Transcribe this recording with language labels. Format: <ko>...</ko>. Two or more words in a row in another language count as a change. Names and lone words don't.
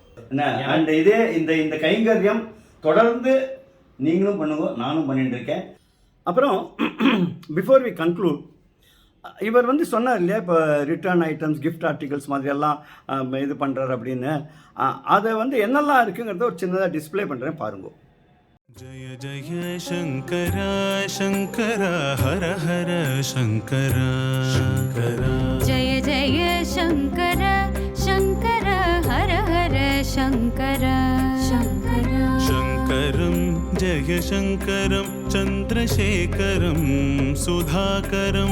<ta>அண்ட் இதே இந்த கைங்கரியம் தொடர்ந்து நீங்களும் பண்ணுங்க, நானும் பண்ணிட்டு இருக்கேன். அப்புறம்</ta> <en>before we conclude,</en> <ta>இவர் வந்து சொன்னார் இல்லையா, இப்போ</ta> <en>return items gift articles</en> <ta>மாதிரியெல்லாம் இது பண்ணுறாரு அப்படின்னு. அதை வந்து என்னெல்லாம் இருக்குங்கிறத ஒரு சின்னதாக டிஸ்பிளே பண்ணுறேன் பாருங்க.</ta> <sa>जय जय शंकरा शंकरा हर हर शंकरा शंकरा जय जय शंकरा शंकरा हर हर शंकरा जयशङ्करं चन्द्रशेखरं सुधाकरं</sa>